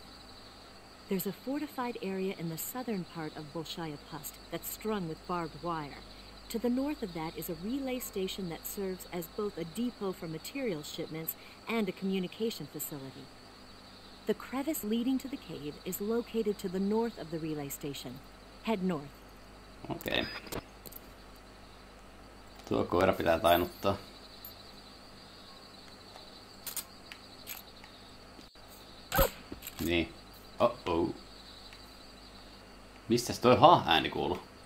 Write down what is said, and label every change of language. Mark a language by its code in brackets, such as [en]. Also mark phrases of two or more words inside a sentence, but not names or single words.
[en] There's a fortified area in the southern part of Bolshaya Pust that's strung with barbed wire. To the north of that is a relay station that serves as both a depot for material shipments and a communication facility. The crevice leading to the cave is located to the north of the relay station. Head north. [fi] Okei. Tuo koira pitää tainuttaa. Niin. Oh. Mistäs toi ääni kuuluu?